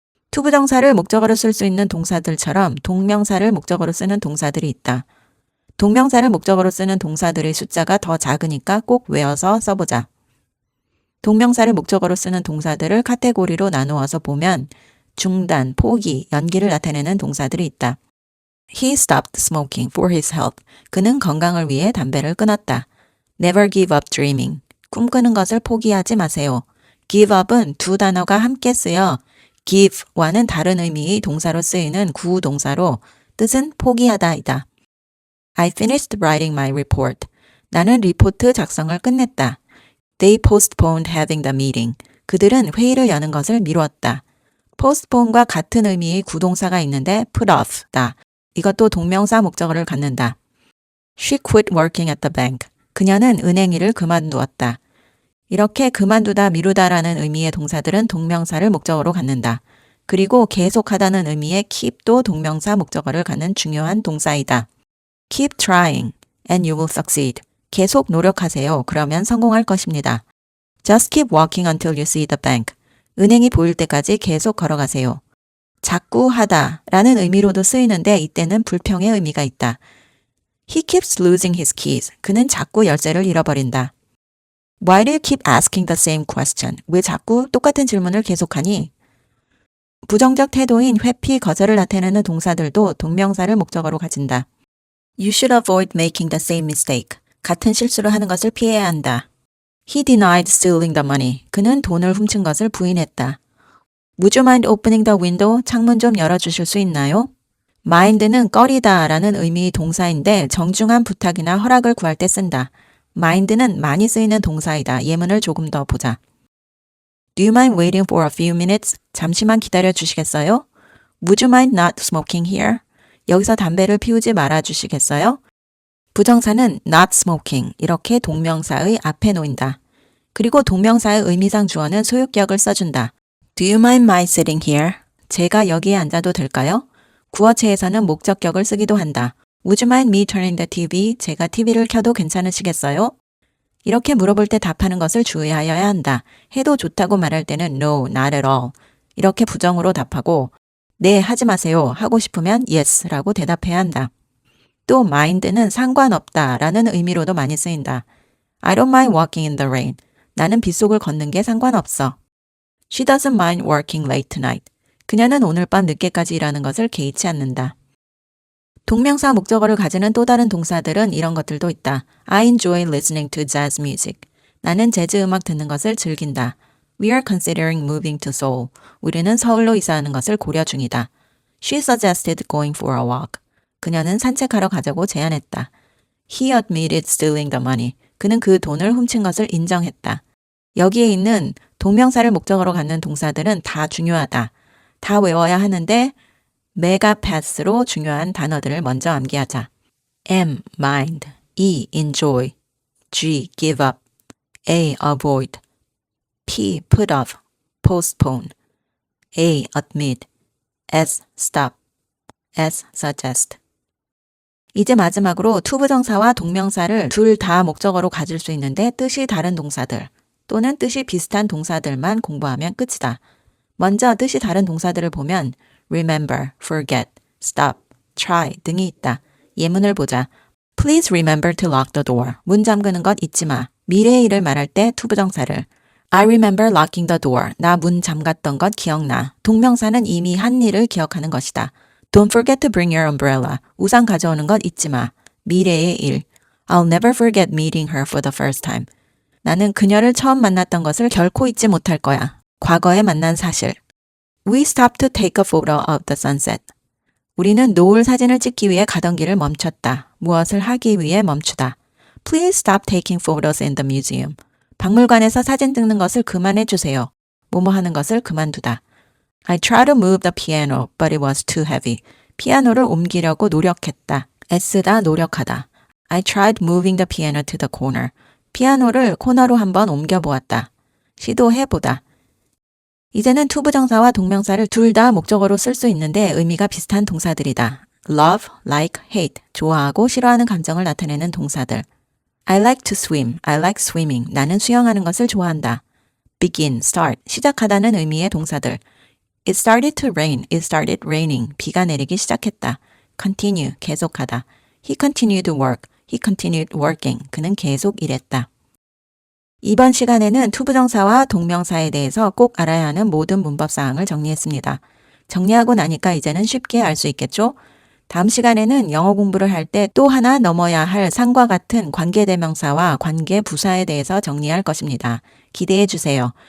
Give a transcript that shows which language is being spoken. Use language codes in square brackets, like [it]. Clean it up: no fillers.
[ko] 투부정사를 목적어로 쓸 수 있는 동사들처럼 동명사를 목적어로 쓰는 동사들이 있다. 동명사를 목적어로 쓰는 동사들의 숫자가 더 작으니까 꼭 외워서 써보자. 동명사를 목적어로 쓰는 동사들을 카테고리로 나누어서 보면 중단, 포기, 연기를 나타내는 동사들이 있다. [en] He stopped smoking for his health. [ko] 그는 건강을 위해 담배를 끊었다. [en] Never give up dreaming. [ko] 꿈꾸는 것을 포기하지 마세요. give up은 두 단어가 함께 쓰여 give와는 다른 의미의 동사로 쓰이는 구동사로 뜻은 포기하다이다. [en] I finished writing my report. [ko] 나는 리포트 작성을 끝냈다. [en] They postponed having the meeting. [ko] 그들은 회의를 여는 것을 미루었다. postpone과 같은 의미의 구동사가 있는데 put off다. 이것도 동명사 목적어를 갖는다. [en] She quit working at the bank. [ko] 그녀는 은행 일을 그만두었다. 이렇게 그만두다, 미루다라는 의미의 동사들은 동명사를 목적어로 갖는다. 그리고 계속하다는 의미의 keep도 동명사 목적어를 갖는 중요한 동사이다. [en] Keep trying and you will succeed. [ko] 계속 노력하세요. 그러면 성공할 것입니다. [en] Just keep walking until you see the bank. [ko] 은행이 보일 때까지 계속 걸어가세요. 자꾸 하다 라는 의미로도 쓰이는데 이때는 불평의 의미가 있다. [en] He keeps losing his keys. [ko] 그는 자꾸 열쇠를 잃어버린다. [en] Why do you keep asking the same question? [ko] 왜 자꾸 똑같은 질문을 계속하니? 부정적 태도인 회피, 거절을 나타내는 동사들도 동명사를 목적어로 가진다. [en] You should avoid making the same mistake. [ko] 같은 실수를 하는 것을 피해야 한다. [en] He denied stealing the money. [ko] 그는 돈을 훔친 것을 부인했다. [en] Would you mind opening the window? [ko] 창문 좀 열어주실 수 있나요? mind는 꺼리다 라는 의미의 동사인데 정중한 부탁이나 허락을 구할 때 쓴다. mind는 많이 쓰이는 동사이다. 예문을 조금 더 보자. [en] Do you mind waiting for a few minutes? [ko] 잠시만 기다려 주시겠어요? [en] Would you mind not smoking here? [ko] 여기서 담배를 피우지 말아 주시겠어요? 부정사는 not smoking 이렇게 동명사의 앞에 놓인다. 그리고 동명사의 의미상 주어는 소유격을 써준다. [en] Do you mind my sitting here? [ko] 제가 여기에 앉아도 될까요? 구어체에서는 목적격을 쓰기도 한다. [en] Would you mind me turning the TV? [ko] 제가 TV를 켜도 괜찮으시겠어요? 이렇게 물어볼 때 답하는 것을 주의하여야 한다. 해도 좋다고 말할 때는 [en] no, not at all. [ko] 이렇게 부정으로 답하고 네, 하지 마세요. 하고 싶으면 yes 라고 대답해야 한다. 또 mind는 상관없다 라는 의미로도 많이 쓰인다. [en] I don't mind walking in the rain. [ko] 나는 빗속을 걷는 게 상관없어. [en] She doesn't mind working late tonight. [ko] 그녀는 오늘 밤 늦게까지 일하는 것을 개의치 않는다. 동명사 목적어를 가지는 또 다른 동사들은 이런 것들도 있다. [en] I enjoy listening to jazz music. [ko] 나는 재즈 음악 듣는 것을 즐긴다. [en] We are considering moving to Seoul. [ko] 우리는 서울로 이사하는 것을 고려 중이다. [en] She suggested going for a walk. [ko] 그녀는 산책하러 가자고 제안했다. [en] He admitted stealing the money. [ko] 그는 그 돈을 훔친 것을 인정했다. 여기에 있는 동명사를 목적어로 갖는 동사들은 다 중요하다. 다 외워야 하는데 메가패스로 중요한 단어들을 먼저 암기하자. [en] M, mind, E, enjoy, G, give up, A, avoid, P, put off, postpone, A, admit, S, stop, S, suggest. [ko] 이제 마지막으로 투부정사와 동명사를 둘 다 목적어로 가질 수 있는데 뜻이 다른 동사들 또는 뜻이 비슷한 동사들만 공부하면 끝이다. 먼저 뜻이 다른 동사들을 보면 remember, forget, stop, try 등이 있다. 예문을 보자. [en] Please remember to lock the door. [ko] 문 잠그는 것 잊지 마. 미래의 일을 말할 때 투부정사를 [en] I remember locking the door. [ko] 나 문 잠갔던 것 기억나. 동명사는 이미 한 일을 기억하는 것이다. [en] Don't forget to bring your umbrella. [ko] 우산 가져오는 것 잊지 마. 미래의 일. [en] I'll never forget meeting her for the first time. [ko] 나는 그녀를 처음 만났던 것을 결코 잊지 못할 거야. 과거에 만난 사실. [en] We stopped to take a photo of the sunset. [ko] 우리는 노을 사진을 찍기 위해 가던 길을 멈췄다. 무엇을 하기 위해 멈추다. [en] Please stop taking photos in the museum. [ko] 박물관에서 사진 찍는 것을 그만해 주세요. 뭐뭐 하는 것을 그만두다. [en] I tried to move the piano, but it was too heavy. [ko] 피아노를 옮기려고 노력했다. 애쓰다, 노력하다. [en] I tried moving the piano to the corner. [ko] 피아노를 코너로 한번 옮겨보았다. 시도해보다. 이제는 투부정사와 동명사를 둘 다 목적어로 쓸 수 있는데 의미가 비슷한 동사들이다. love, like, hate, 좋아하고 싫어하는 감정을 나타내는 동사들. [en] I like to swim, I like swimming, [ko] 나는 수영하는 것을 좋아한다. begin, start, 시작하다는 의미의 동사들. [en] It started to rain, it started raining, [ko] 비가 내리기 시작했다. continue, 계속하다. [en] He continued to work, he continued working, [ko] 그는 계속 일했다. 이번 시간에는 투부정사와 동명사에 대해서 꼭 알아야 하는 모든 문법사항을 정리했습니다. 정리하고 나니까 이제는 쉽게 알 수 있겠죠? 다음 시간에는 영어 공부를 할 때 또 하나 넘어야 할 상과 같은 관계대명사와 관계부사에 대해서 정리할 것입니다. 기대해 주세요.